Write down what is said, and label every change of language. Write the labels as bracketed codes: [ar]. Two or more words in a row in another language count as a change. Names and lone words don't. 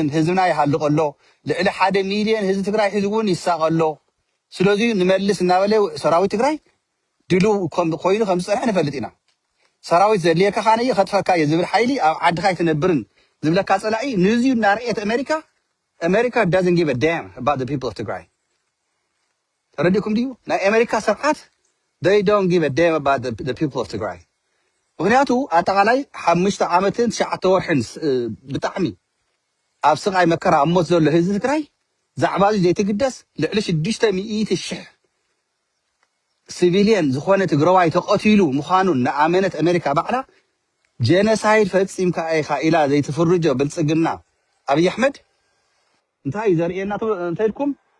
[ti] ህዝብና ይሃልቀሎ ልዕሊ 1 ሚልዮን ህዝቢ ትግራይ ሕዚ እውን ይሳቀሎ ስለዚ ንመልስ እናበለ ሰራዊት ትግራይ ድሉ ኮይኑ ከም ዝፀንሐ ንፈልጥ ኢና ሰራዊት ዘድልየካ ኻነየ ከጥፈካ እየ ዝብል ሓይሊ ኣብ ዓድኻ ኣይትነብርን ዝብለካ ፀላኢ ንዝዩ እናርአየት ኣሜሪካ [en] doesn't give a damn about the people of Tigray [ti] ተረዲእኩም ድዩ ናይ ኣሜሪካ ስርዓት [en] they don't give a damn about the people of Tigray [ti] ምክንያቱ ኣጠቃላይ 5 ዓመትን 9 ወርሕን ብጣዕሚ ኣብ ስቃይ መከራ ኣብ ሞት ዘሎ ህዝቢ ትግራይ ዛዕባ እዚ ዘይትግደስ ልዕሊ 600,000 ሲቪሊየን ዝኾነ ትግራዋይ ተቐቲሉ ምዃኑ ንኣመነት ኣሜሪካ ባዕላ ጀነሳይድ ፈፂምካ ኢኻ ኢላ ዘይትፍርጆ ብልፅግና ኣብይ ኣሕመድ እንታይ ዘርእየና እንተይልኩም